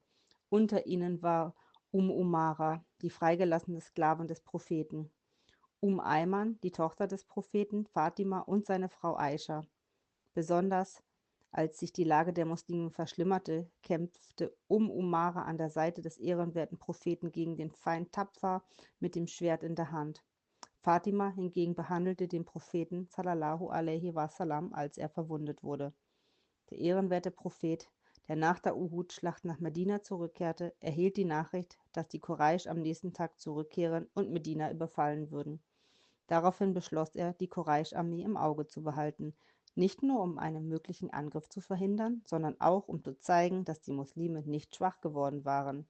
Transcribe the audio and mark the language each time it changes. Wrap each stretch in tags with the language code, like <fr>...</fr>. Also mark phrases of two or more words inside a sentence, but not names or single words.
<de>Unter ihnen war Umara, die freigelassene Sklavin des Propheten, Ayman, die Tochter des Propheten, Fatima und seine Frau Aischa. Besonders als sich die Lage der Muslime verschlimmerte, kämpfte Umara an der Seite des ehrenwerten Propheten gegen den Feind tapfer mit dem Schwert in der Hand. Fatima hingegen behandelte den Propheten</de> <ar>صلى الله عليه وسلم,</ar> <de>als er verwundet wurde. Der ehrenwerte Prophet, der nach der Uhud-Schlacht nach Medina zurückkehrte, erhielt die Nachricht, dass die Quraisch am nächsten Tag zurückkehren und Medina überfallen würden. Daraufhin beschloss er, die Quraisch-Armee im Auge zu behalten, nicht nur um einen möglichen Angriff zu verhindern, sondern auch um zu zeigen, dass die Muslime nicht schwach geworden waren.</de>